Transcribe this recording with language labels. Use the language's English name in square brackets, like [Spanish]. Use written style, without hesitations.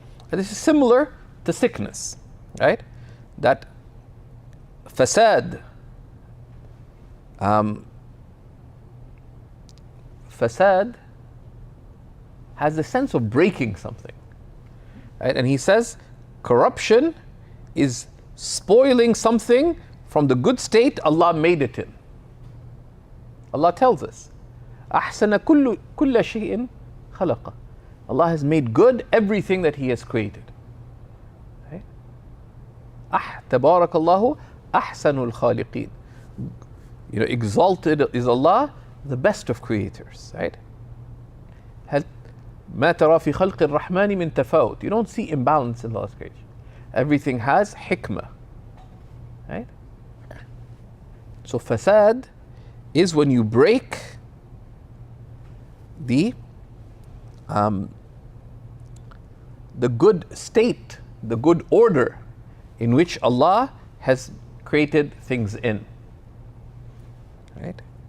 [English] And this is similar to sickness, right? that fasad, fasad has the sense of breaking something, right? And he says corruption is spoiling something from the good state Allah made it in. [Arabic] Allah tells us, أحسن كل شيء خلقه. [English] Allah has made good everything that He has created. Right? [Arabic] تبارك الله أحسن الخالقين. [English] You know, exalted is Allah, the best of creators. Right? [Arabic] ما ترى في خلق الرحمن من تفاوت. [English] You don't see imbalance in Allah's creation. Everything has hikmah. Right? So fasad is when you break the good state, the good order in which Allah has created things in. Right?